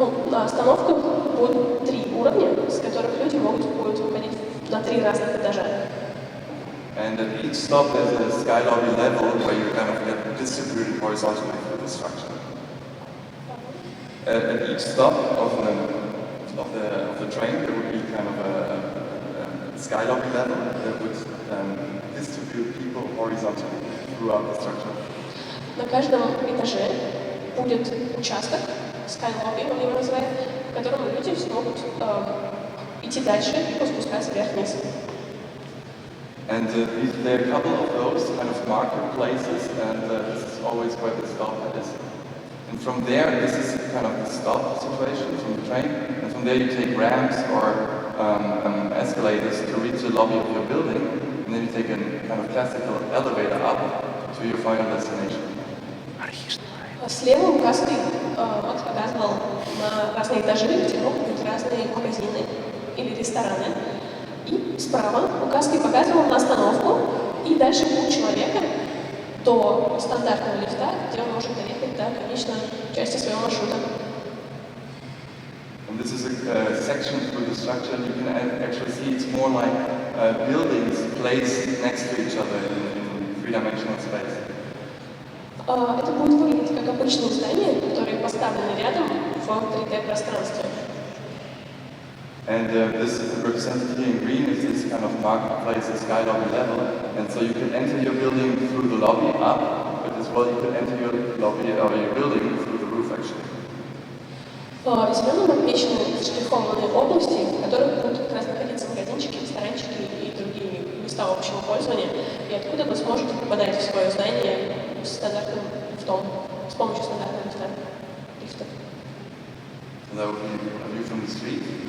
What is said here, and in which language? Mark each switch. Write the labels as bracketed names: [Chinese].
[Russian] На остановках будут 3 уровня, с которых люди будут выходить на 3 разных этажа. [English] And at each stop there's a sky lobby level where you kind of get distributed horizontally through the structure. At each stop of the train there would be kind of a sky lobby level that would distribute people horizontally throughout the structure. [Russian] На каждом этаже будет участок, sky lobby мы его называем, в котором люди смогут идти дальше и спускаться вверх-вниз. [English] And there are a couple of those kind of marketplaces, and this is always where the stop is. And from there, this is kind of the stop situation from the train, and from there you take ramps or escalators to reach the lobby of your building, and then you take a kind of classical elevator up to your final destination. [Russian] Слева указкой Макс показывал на разные этажи, где могут быть разные магазины или рестораны. И справа указкой показывал на остановку и дальше путь человека до стандартного лифта, где он может доехать до конечной части своего маршрута. [English] And this is a section through the structure. You can actually see it's more like buildings placed next to each other in three-dimensional space. [Russian] Это будет выглядеть как обычные здания, которые поставлены рядом в 3D-пространстве. [English] And this represented here in green is this kind of marketplace, a sky lobby level. And so you can enter your building through the lobby up, but as well you can enter your lobby or your building through the roof actually. [Russian] Зеленым отмечены штрихованные области, в которых будут как раз находиться магазинчики, ресторанчики и другие места общего пользования, и откуда вы сможете попадать в свое здание с стандартным лифтом, с помощью стандартного лифта. [English] So that would be a view from the street.